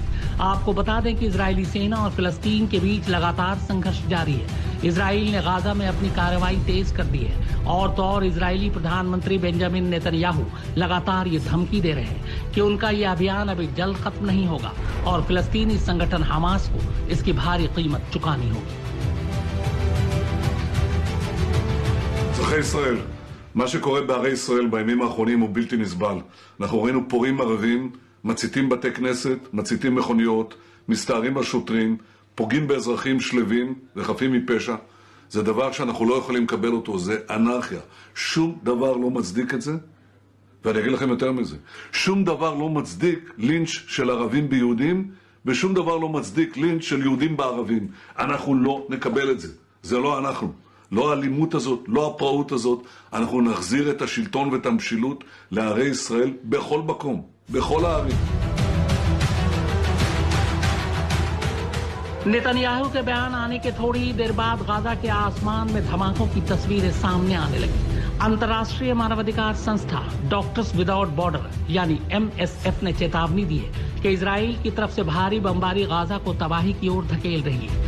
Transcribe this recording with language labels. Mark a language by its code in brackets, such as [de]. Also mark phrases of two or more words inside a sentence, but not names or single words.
[hi] आपको बता दें कि इजरायली सेना और फिलिस्तीन के बीच लगातार संघर्ष जारी है। इजराइल ने गाजा में अपनी कार्रवाई तेज कर दी है और तो और इजरायली प्रधानमंत्री बेंजामिन नेतन्याहू लगातार ये धमकी दे रहे हैं कि उनका ये अभियान अभी जल्द खत्म नहीं होगा और फिलिस्तीनी संगठन हमास को इसकी भारी कीमत चुकानी होगी। [he] אזרחי ישראל, מה שקורה בערי ישראל בימים האחרונים הוא בלתי נסבל. אנחנו ראינו פורעים ערבים, מציתים בתי כנסת, מציתים מכוניות, מסתערים על שוטרים, פוגעים באזרחים שלווים וחפים מפשע. זה דבר שאנחנו לא יכולים לקבל אותו, זה אנרכיה. שום דבר לא מצדיק את זה, ואני אגיד לכם יותר מזה. שום דבר לא מצדיק לינץ' של ערבים ביהודים, ושום דבר לא מצדיק לינץ' של יהודים בערבים. אנחנו לא נקבל את זה. זה לא אנחנו. לא האלימות הזאת, לא הפרעות הזאת. אנחנו נחזיר את השלטון ואת המשילות לערי ישראל בכל מקום. בכל הערים. [hi] नेतन्याहू के बयान आने के थोड़ी देर बाद गाजा के आसमान में धमाकों की तस्वीरें सामने आने लगी। अंतर्राष्ट्रीय मानवाधिकार संस्था डॉक्टर्स विदाउट बॉर्डर यानी MSF ने चेतावनी दी है कि इजराइल की तरफ से भारी बमबारी गाजा को तबाही की ओर धकेल रही है।